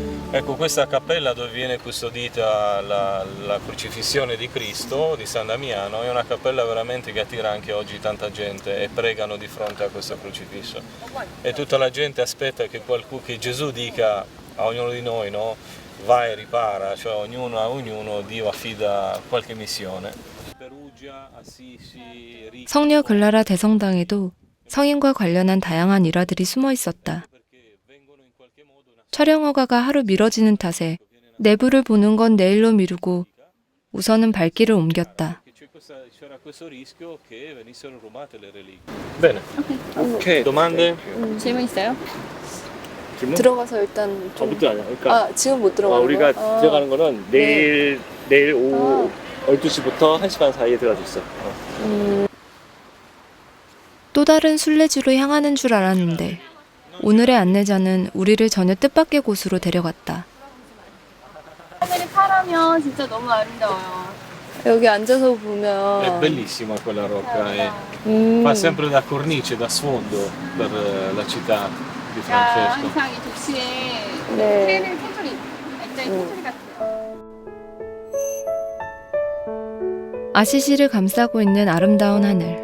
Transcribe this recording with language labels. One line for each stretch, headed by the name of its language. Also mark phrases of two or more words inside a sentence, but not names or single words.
Italian: Ecco, questa cappella dove viene custodita la crocifissione di Cristo di San Damiano è una cappella veramente che attira anche oggi tanta gente e pregano di fronte a questo crocifisso. E tutta la gente aspetta che Gesù dica a ognuno di noi, no? Vai e ripara, cioè ognuno a ognuno Dio affida qualche missione. Perugia, Assisi, Rico.
Korean: 성녀 글라라 대성당에도 성인과 관련한 다양한 일화들이 숨어 있었다. 촬영 허가가 하루 미뤄지는 탓에 내부를 보는 건 내일로 미루고 우선은 발길을 옮겼다.
Italian: C'era questo rischio che venissero rubate le reliquie. Bene.
Korean: 오케이.
Italian: Domande?
Korean: 질문 있어요? 들어가서 일단 좀... 저부터 아니야. 그러니까 지금 못 들어가는 우리가 거야? 들어가는 거는 내일 오후 12시부터 1시 반 사이에 들어갈 수 있어. 또 다른 순례지로 향하는 줄 알았는데 오늘의 안내자는 우리를 전혀 뜻밖의 곳으로 데려갔다. 하늘이 파라면 진짜 너무 아름다워요. 여기 앉아서
Italian: È
Korean: 보면
Italian: bellissima quella rocca, fa sempre da cornice, da sfondo per la città di
Korean: 그러니까
Italian: Francesco.
Korean: 항상 이 도시에 네. 새는 새소리, 액자의 새소리 같아요. 아시시를 감싸고 있는 아름다운 하늘.